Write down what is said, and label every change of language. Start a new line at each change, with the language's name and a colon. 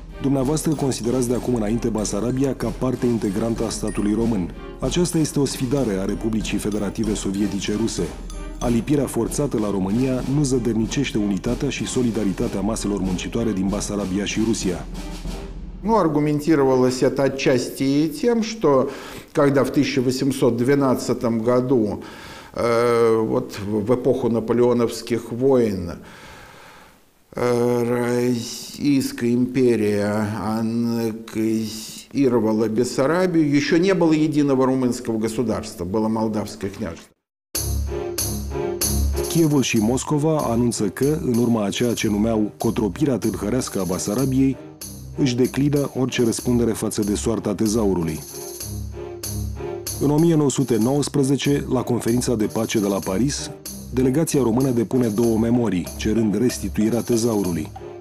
Romanian: Dumneavoastră considerați de acum înainte Basarabia ca parte integrantă a statului român. Aceasta este o sfidare a Republicii Federative Sovietice Ruse. Alipirea forțată la România nu zădărnicește unitatea și solidaritatea maselor muncitoare din Basarabia și Rusia.
Russian: Ну, аргументировалось это отчасти и тем, что когда в 1812 году, вот в эпоху наполеоновских войн, Российская империя аннексировала Бессарабию, еще не было единого румынского государства, было Молдавское княжество.
Romanian: Kievul și Moscova anunță că, în urma a ceea ce numeau cotropirea tâlhărească a Basarabiei, își declină orice răspundere față de soarta tezaurului. În 1919, la conferința de pace de la Paris, delegația română depune 2 memorii, cerând restituirea tezaurului.